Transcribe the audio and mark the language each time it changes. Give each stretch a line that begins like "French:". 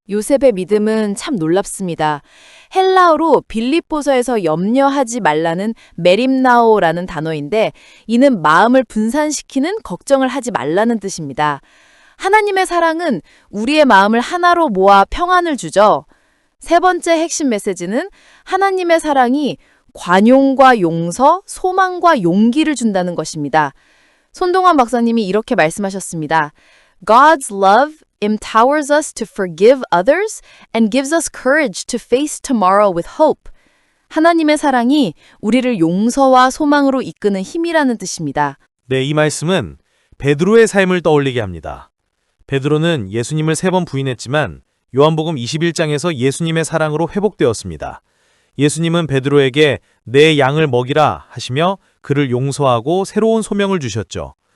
Korean: 요셉의 믿음은 참 놀랍습니다. 헬라어로 빌립보서에서 염려하지 말라는 메림나오라는 단어인데 이는 마음을 분산시키는 걱정을 하지 말라는 뜻입니다. 하나님의 사랑은 우리의 마음을 하나로 모아 평안을 주죠. 세 번째 핵심 메시지는 하나님의 사랑이 관용과 용서, 소망과 용기를 준다는 것입니다. 손동환 박사님이 이렇게 말씀하셨습니다.
English: God's love empowers us to forgive others and gives us courage to face tomorrow with hope.
Korean: 하나님의 사랑이 우리를 용서와 소망으로 이끄는 힘이라는 뜻입니다. 네, 이 말씀은 베드로의 삶을 떠올리게 합니다. 베드로는 예수님을 3번 부인했지만 요한복음 21장에서 예수님의 사랑으로 회복되었습니다. 예수님은 베드로에게 내 양을 먹이라 하시며 그를 용서하고 새로운 소명을 주셨죠.